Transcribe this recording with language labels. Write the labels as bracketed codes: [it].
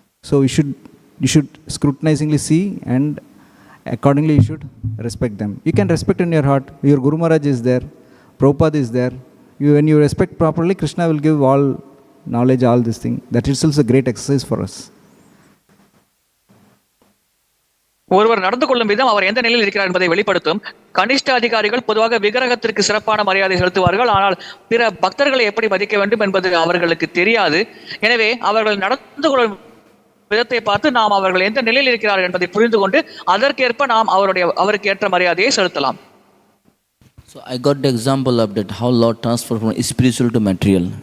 [en] So you should scrutinizingly see, and accordingly you should respect them. You can respect in your heart. Your Guru Maharaj is there, Prabhupada is there. When you respect properly, Krishna will give all knowledge, all this thing. That itself is a great exercise for us. [ta] ஒருவர் நடந்து கொள்ளும் விதம் அவர் எந்த நிலையில் இருக்கிறார் என்பதை வெளிப்படுத்தும். கனிஷ்ட அதிகாரிகள் பொதுவாக விக்கிரகத்திற்கு சிறப்பான மரியாதை செலுத்துவார்கள். ஆனால் பிற பக்தர்களை எப்படி மதிக்க வேண்டும் என்பது அவர்களுக்கு தெரியாது. எனவே அவர்கள் நடந்து கொள்ளும் விதத்தை பார்த்து நாம் அவர்கள் எந்த நிலையில் இருக்கிறார்கள் என்பதை புரிந்து கொண்டு அதற்கேற்ப நாம் அவருக்கு ஏற்ற மரியாதையை செலுத்தலாம். [en] So I got the example of that how Lord transformed from spiritual to material.